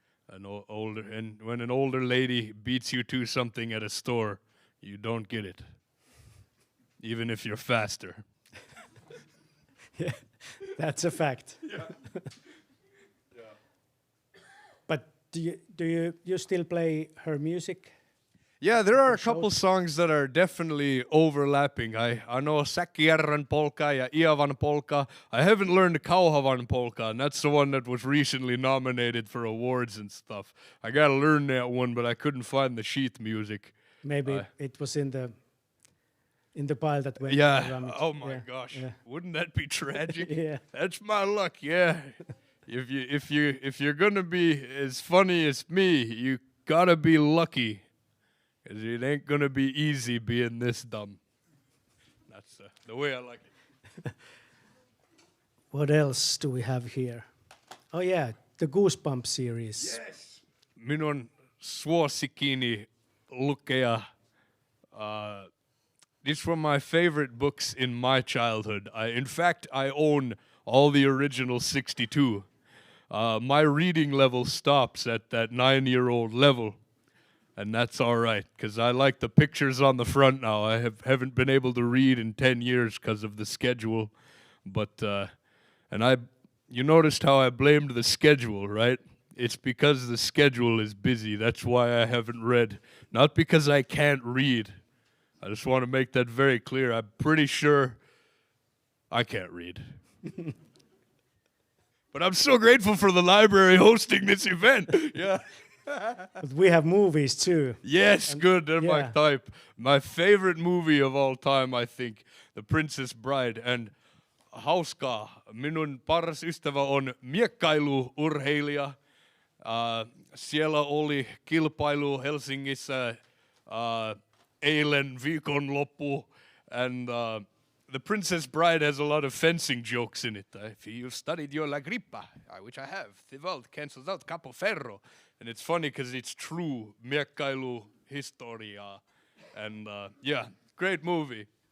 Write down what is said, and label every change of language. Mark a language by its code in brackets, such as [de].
[en] And when an older lady beats you to something at a store, you don't get it, even if you're faster. Yeah, that's a fact. Yeah. But do you still play her music? Yeah, there are a couple songs that are definitely overlapping. I know Säkkijärven polka ja Iavan polka. I haven't learned Kauhavan polka, and that's the one that was recently nominated for awards and stuff. I gotta learn that one, but I couldn't find the sheet music. Maybe it was in the in the pile that went. Yeah. Oh my gosh. Yeah. Wouldn't that be tragic? Yeah. That's my luck. Yeah. If you're gonna be as funny as me, you gotta be lucky, 'cause it ain't gonna be easy being this dumb. That's the way I like it. What else do we have here? Oh yeah, the Goosebumps series. Yes. [fi] Minun suosikkini lukea. [en] These were my favorite books in my childhood. In fact, I own all the original 62. My reading level stops at that 9-year-old level, and that's all right, because I like the pictures on the front now. I haven't been able to read in 10 years because of the schedule, but you noticed how I blamed the schedule, right? It's because the schedule is busy. That's why I haven't read, not because I can't read. I just want to make that very clear. I'm pretty sure I can't read. But I'm so grateful for the library hosting this event. Yeah. But we have movies too. Yes, good. They're my yeah. type. My favorite movie of all time, I think, The Princess Bride. And hauskaa. [fi] Minun paras ystävä on miekkailuurheilija. Siellä oli kilpailu Helsingissä eilen viikonloppu. [en] And The Princess Bride has a lot of fencing jokes in it. If you've studied your La Grippa, which I have, Thibault cancels out Capo Ferro. And it's funny because it's true [fi] miekkailu historia. [en] And yeah, great movie.